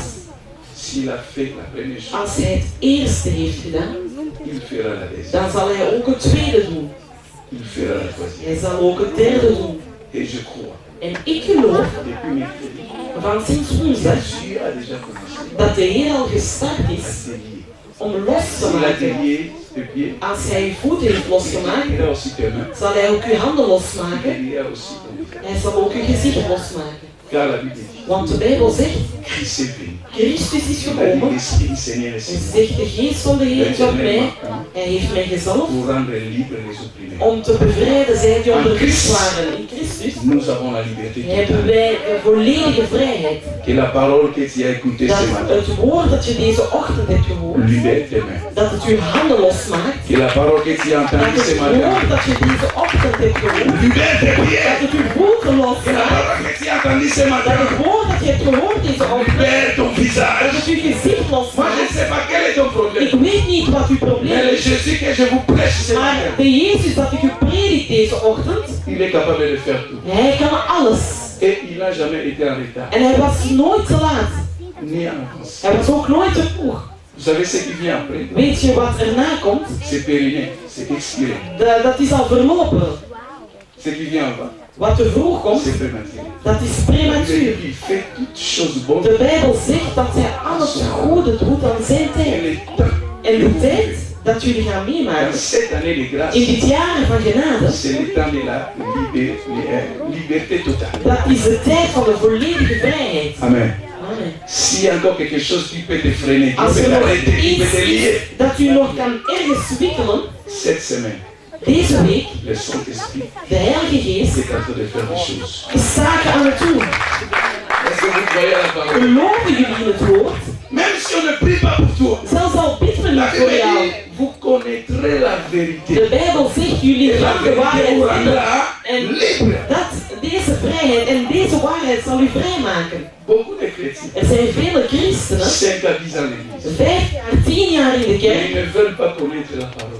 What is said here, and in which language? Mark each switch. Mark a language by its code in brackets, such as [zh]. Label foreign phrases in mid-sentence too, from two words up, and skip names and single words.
[fr] S'il a fait la première chose, [nl] Als hij het eerste heeft gedaan, [fr] il fera la deuxième. [nl] dan zal hij ook het tweede doen. [fr] Il fera la troisième. [nl] Hij zal ook het derde doen. [fr] Et je crois, [nl] En ik geloof, [fr] depuis mercredi, [nl] van sinds woensdag, [fr] Jésus a déjà commencé [nl] dat de Heer al gestart [fr] à [nl] is [fr] se lier. [nl] om los te [fr] S'il a [nl] maken. [fr] délié tes pieds, [nl] Als hij je voeten heeft losgemaakt, [fr] il a aussi tes mains. [nl] zal hij ook je handen losmaken. [fr] Et il a aussi ton visage. [nl] Hij zal ook je gezicht losmaken. [fr] Car la Bible dit, [nl] Want de Bijbel zegt, [fr] Christ est venu. [nl] Christus is [fr] Il a dit, [nl] gekomen. [fr] l'Esprit du Seigneur est [nl] En [fr] sur [nl] zegt, de geest van de Heer is op mij. [fr] moi [nl] Hij heeft mij gezalfd [fr] pour rendre libre les opprimés. [nl] om te bevrijden zij die onderdrukt waren. In Christus [fr] Nous avons la liberté [nl] hebben [fr] totale. [nl] wij de volledige vrijheid. [fr] Que la parole que tu as écoutée [nl] Dat [fr] ce matin [nl] het woord dat je deze ochtend hebt gehoord, [fr] libère tes mains. [nl] dat het je handen losmaakt. [fr] Que la parole que tu as [nl] Dat [fr] entendue ce [nl] het [fr] matin [nl] woord dat je deze ochtend hebt gehoord, [fr] libère tes [nl] dat [fr] pieds. [nl] het je voeten [fr] Que la [nl] losmaakt. [fr] parole que tu as entendue ce [nl] Dat [fr] matin [nl] het woord dat je hebt gehoord deze ochtend, [fr] libère ton [nl] dat [fr] visage. [nl] het je gezicht [fr] Moi, je ne [nl] losmaakt. [fr] sais pas quel est ton [nl] Ik [fr] problème. [nl] weet niet wat uw probleem [fr] Mais le [nl] is, [fr] Jésus que je vous prêche ce [nl] maar [fr] matin, [nl] de Jezus dat ik u predik deze ochtend, [fr] il est capable de faire tout. [nl] hij kan alles. [fr] Et il n'a jamais été en retard, [nl] En hij was nooit te laat. [fr] ni en avance. [nl] Hij was ook nooit te vroeg. [fr] Vous savez ce qui vient après? [nl] Weet je wat erna komt? [fr] C'est périmé, c'est expiré. [nl] Dat is al verlopen. [fr] Ce qui vient avant, [nl] Wat te vroeg komt, [fr] c'est prématuré. [nl] dat is [fr] Il [nl] prematuur. [fr] fait toutes choses bonnes. [nl] De Bijbel zegt dat hij alles goede doet aan zijn [fr] Et [nl] tijd. [fr] le temps [nl] En [fr] que [nl] de [fr] vous [nl] tijd [fr] vivez, [nl] dat jullie gaan [fr] dans [nl] meemaken, [fr] cette année de grâce, [nl] in dit jaar van genade, [fr] c'est le temps de la liberté totale. [nl] dat is de tijd van de volledige vrijheid. [fr] Amen. [nl] Amen. [fr] S'il y a encore quelque chose qui peut te freiner, qui [nl] Als [fr] peut [nl] er nog [fr] t'arrêter, qui peut [nl] iets [fr] te lier, [nl] is dat u nog kan ergens wikkelen, [fr] cette semaine, [nl] deze week, [fr] le Saint-Esprit [nl] de Heilige Geest [fr] est en train de faire des choses. [nl] is zaken aan het doen. [fr] Est-ce que vous croyez à la parole? [nl] Geloven jullie in het woord? [fr] Même si on ne prie pas pour toi, [nl] Zelfs al bidden we [fr] la [nl] niet voor [fr] Bible [nl] jou. [fr] dit, vous connaîtrez la vérité. [nl] De Bijbel zegt, jullie [fr] Et la [nl] gaan de [fr] vérité [nl] waarheid [fr] vous [nl] vinden. [fr] rendra [nl] En [fr] libre. [nl] dat, deze vrijheid en deze waarheid zal u vrijmaken. [fr] Beaucoup de chrétiens, [nl] Er zijn vele christenen, [fr] 5 à 10 ans l'église, [nl] 5 jaar, 10 jaar in de [fr] mais [nl] kerk, [fr] ils ne veulent pas connaître la parole.